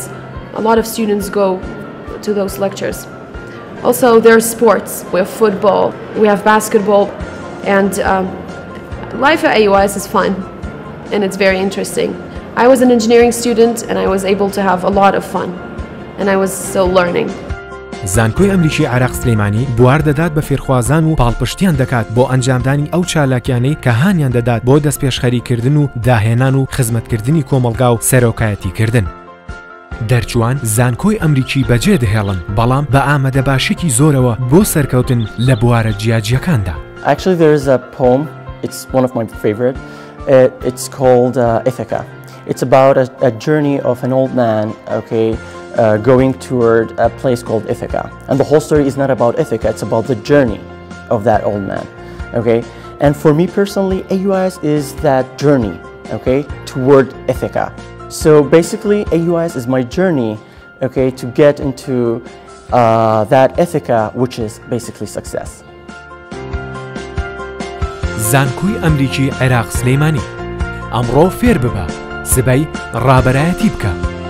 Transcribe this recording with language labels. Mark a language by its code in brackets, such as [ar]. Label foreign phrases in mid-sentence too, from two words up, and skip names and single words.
[en] A lot of students go to those lectures. Also, there are sports. We have football, we have basketball, and life at AUIS is fun and it's very interesting. I was an engineering student and I was able to have a lot of fun and I was still learning. [ckb] زانکۆی ئەمریکی عێراق سلێمانی بوار دەدات بە فێرخوازان و پاڵپشتیان دەکات بۆ ئەنجامدانی ئەو چالاکیانەی کە هانیان دەدات بۆ دەستپێشخەریکردن و داهێنان و خزمەتکردنی کۆمەلگا و سەرۆکایەتیکردن. دەرچوان زانکۆی ئەمریکی بەجێ دەهێڵن بەڵام بە ئامادەباشێکی زۆرەوە بۆ سەرکەوتن لە بوارە جیاجیەکاندا. [en] Actually, there is a poem. It's one of my favorite. It's called Ithaca. It's about a journey of an old man, okay, going toward a place called Ithaca. And the whole story is not about Ithaca, it's about the journey of that old man, okay? And for me personally, AUIS is that journey, okay, toward Ithaca. So basically, AUIS is my journey, okay, to get into that Ithaca, which is basically success. [ckb] زانکۆی ئەمریکی عێراق سلێمانی ئەمڕۆ فێر ببە سبەی ڕابەرایەتی بکە.